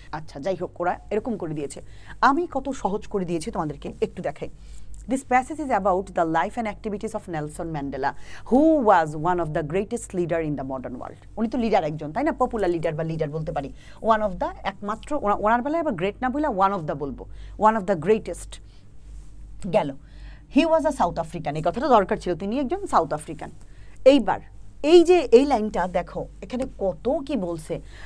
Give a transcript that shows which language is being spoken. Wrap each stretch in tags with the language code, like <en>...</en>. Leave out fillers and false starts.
<bn>আচ্ছা যাই হোক, ওরা এরকম করে দিয়েছে, আমি কত সহজ করে দিয়েছি তোমাদেরকে একটু দেখাই।</bn> <en>This passage is about the life and activities of Nelson Mandela, who was one of the greatest leader in the modern world.</en> <bn>উনি তো লিডার একজন, তাই না? পপুলার লিডার বা লিডার বলতে পারি। ওয়ান অফ দ্য, একমাত্র, ওনার বেলায় আবার গ্রেট না বলে ওয়ান অফ দ্য বলবো,</bn> <en>One of the greatest গেল। He was a South African,</en> <bn>এই কথাটা দরকার ছিল, তিনি একজন সাউথ আফ্রিকান। এইবার এই যে এই লাইনটা দেখো, এখানে কত কি বলছে।</bn>